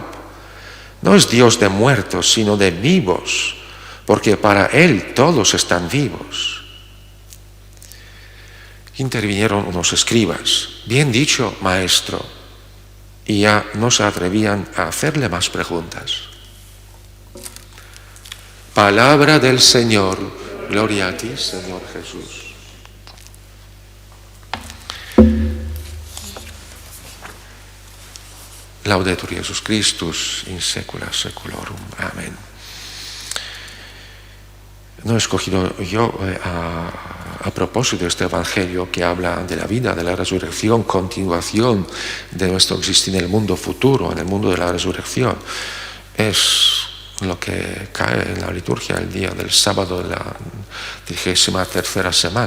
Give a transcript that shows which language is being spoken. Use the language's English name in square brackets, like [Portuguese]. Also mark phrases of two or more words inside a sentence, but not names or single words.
[Spanish] No es Dios de muertos, sino de vivos, porque para Él todos están vivos. intervinieron unos escribas. Bien dicho, maestro. Y ya no se atrevían a hacerle más preguntas. Palabra del Señor. Gloria a ti, Señor Jesús. [Latin] Laudetur Jesus Christus in secula seculorum. [Spanish] Amén. No he escogido yo a propósito de este evangelio que habla de la vida, de la resurrección, continuación de nuestro existir en el mundo futuro, en el mundo de la resurrección. Es lo que cae en la liturgia el día del sábado de la 33ª semana.